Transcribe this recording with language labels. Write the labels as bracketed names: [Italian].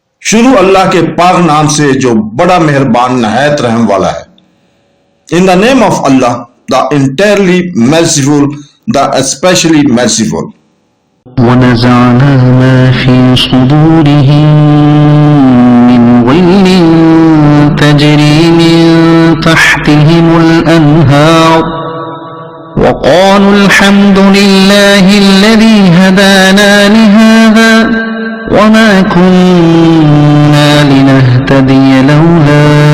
[Urdu] شروع اللہ کے پاک نام سے جو بڑا مہربان نہایت رحم والا ہے. [English] In the name of Allah, the entirely merciful, the especially merciful. [Arabic] ونزعنا ما في صدورهم من غل تجري من تحتهم الأنهار وقالوا الحمد لله الذي هدانا لهذا وما كنا لنهتدي لولا